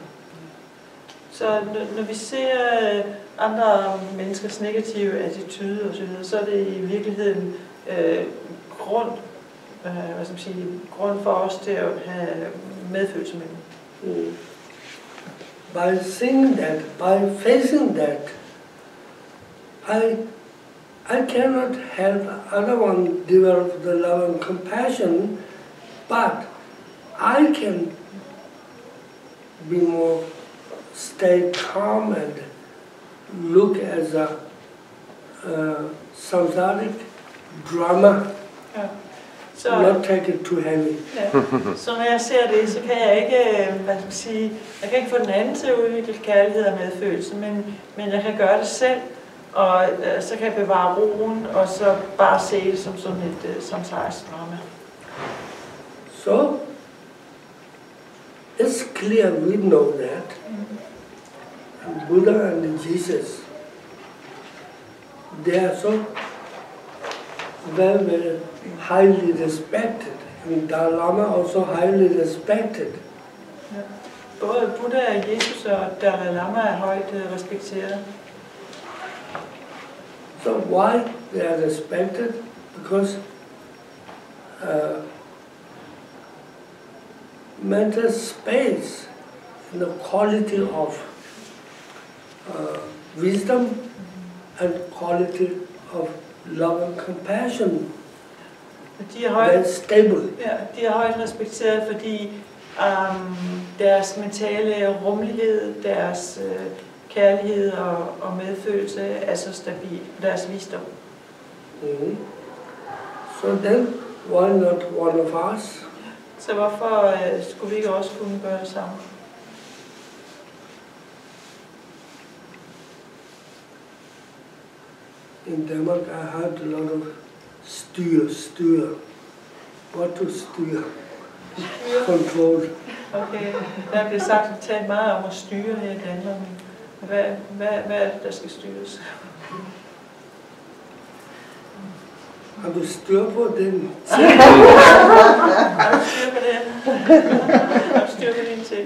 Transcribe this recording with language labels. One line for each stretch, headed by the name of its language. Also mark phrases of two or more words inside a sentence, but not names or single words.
Danish: Så når vi ser andre menneskers
English: negative attitude
Danish: og så videre, så er det i virkeligheden grund for os til at have medfølelse med dem.
English: By seeing that, by facing that, I cannot help other one develop the love and compassion, but I can be more stay calm and look as a samsaric drama, not take it too heavy.
Danish: Ja. Så når jeg ser det, så kan jeg ikke, jeg kan ikke få den anden til at udvikle kærlighed og medfølelse, men jeg kan gøre det selv, og så kan jeg bevare roen, og så bare se det som sådan et samsarisk drama.
English: So, it's clear we know that. Buddha and Jesus, they are so very, very highly respected. I mean, Dalai Lama also highly respected.
Danish: Ja. Både Buddha, Jesus og Dalai Lama er højt respekteret.
English: So why they are respected? Because mental space and the quality of wisdom and quality of love and compassion.
Danish: De er højt,
English: They're stable.
Danish: ja, de er højt respekteret, fordi deres mentale rummelighed, deres kærlighed og medfølelse er så stabil, deres visdom.
English: Mm-hmm. So then, why not one of us?
Danish: Så hvorfor skulle vi ikke også kunne gøre det samme?
English: In Denmark, I had a lot of steer. What to steer? Control.
Danish: Okay, der bliver sagt talt meget om at styre her i Danmark. Hvad er det, der skal styres? Har du styr på den? Har du styr på det? Har du styr på din sind?